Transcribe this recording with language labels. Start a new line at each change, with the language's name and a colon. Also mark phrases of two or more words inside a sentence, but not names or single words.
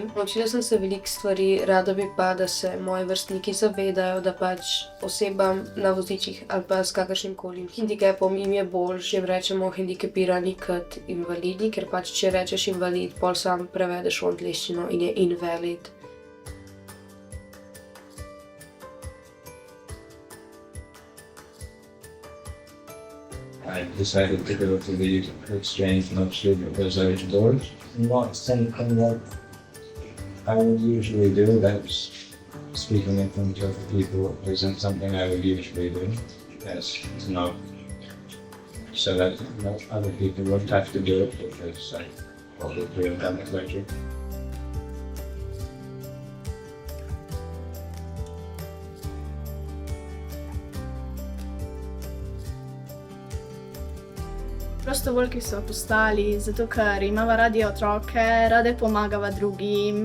Slovenian: Naučila sem se veliko stvari, rada bi pa, da se moji vrstniki zavedajo, da osebam na vozičkih ali pa s kakršnimkoli hendikepom jim je boljše, če rečemo hendikepirani kot invalidi, ker če rečeš invalid, pol sam prevedeš v angleščino in je invalid.
English: I decided to go to the exchange mostly because I was bored. Not something that I would usually do. That's speaking in front of other people isn't something I would usually do. That's not so that other people won't have to do it because I probably have done it later.
Slovenian: Prostovoljki so postali, zato ker imava radi otroke, rade pomagava drugim.